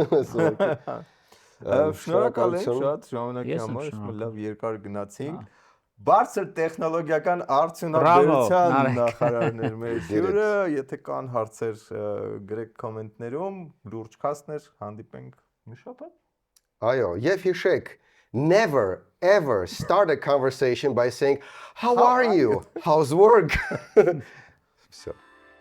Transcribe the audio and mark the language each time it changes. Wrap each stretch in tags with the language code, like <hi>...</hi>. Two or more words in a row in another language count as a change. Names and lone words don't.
<hy>Շնորհակալ եմ շատ ժամանակի համար, իսկ լավ երկար գնացինք։ Բարձր տեխնոլոգիական արդյունաբերության նախարարներ մեր հյուրը, եթե կան հարցեր գրեք կոմենտներում, լուրջ քաստներ, հանդիպենք մի շաբաթ։ Այո, եւ հիշեք,</hy> <en>never ever start a conversation by saying how are you? How's work? So</en>